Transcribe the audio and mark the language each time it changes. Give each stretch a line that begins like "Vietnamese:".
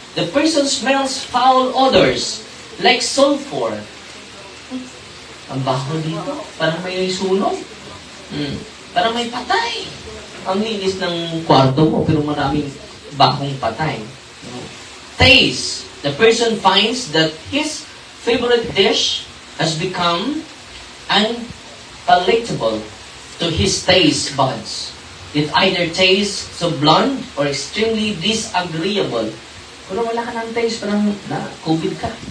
English: The person smells foul odors, like sulfur.
Filipino: Ang baho dito. Parang may sunog. Parang may patay. Ang linis ng kwarto mo, pero maraming bahong patay.
English: Taste. The person finds that his favorite dish has become unpalatable to his taste buds. It either tastes so blunt or extremely disagreeable.
Filipino: Kung wala ka ng taste, parang na-COVID ka.